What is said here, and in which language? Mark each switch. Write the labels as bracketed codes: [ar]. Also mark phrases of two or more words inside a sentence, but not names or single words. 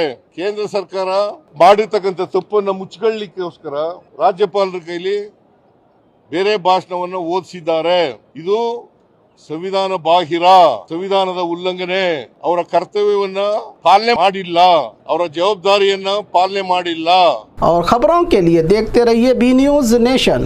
[kn] ಕೇಂದ್ರ ಸರ್ಕಾರ ಮಾಡಿರ್ತಕ್ಕಂಥ ತಪ್ಪನ್ನು ಮುಚ್ಚಿಕೊಳ್ಳಲಿಕ್ಕೋಸ್ಕರ ರಾಜ್ಯಪಾಲರ ಕೈಲಿ ಬೇರೆ ಭಾಷಣವನ್ನು ಓದಿಸಿದ್ದಾರೆ. ಇದು ಸಂವಿಧಾನ ಬಾಹಿರ, ಸಂವಿಧಾನದ ಉಲ್ಲಂಘನೆ. ಅವರ ಕರ್ತವ್ಯವನ್ನ ಪಾಲನೆ ಮಾಡಿಲ್ಲ, ಅವರ ಜವಾಬ್ದಾರಿಯನ್ನ ಪಾಲನೆ ಮಾಡಿಲ್ಲ. [hi] और खबरों के लिए देखते रहिए बी न्यूज नेशन।